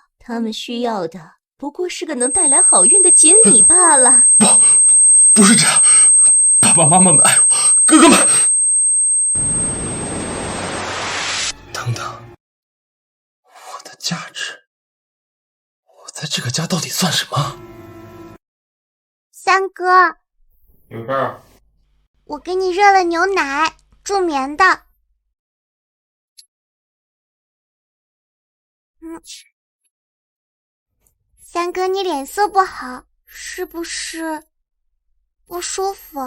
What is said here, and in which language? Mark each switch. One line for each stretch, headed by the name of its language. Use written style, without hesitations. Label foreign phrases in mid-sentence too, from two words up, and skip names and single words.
Chinese: 他們需要的不過是個能帶來好運的錦鯉罷了。不是這樣，爸爸媽媽們愛我，哥哥們。等等，我的價值，我在這個家到底算什麼？三哥，有事兒？我給你熱了牛奶，助眠的。三哥，你臉色不好，是不是不舒服？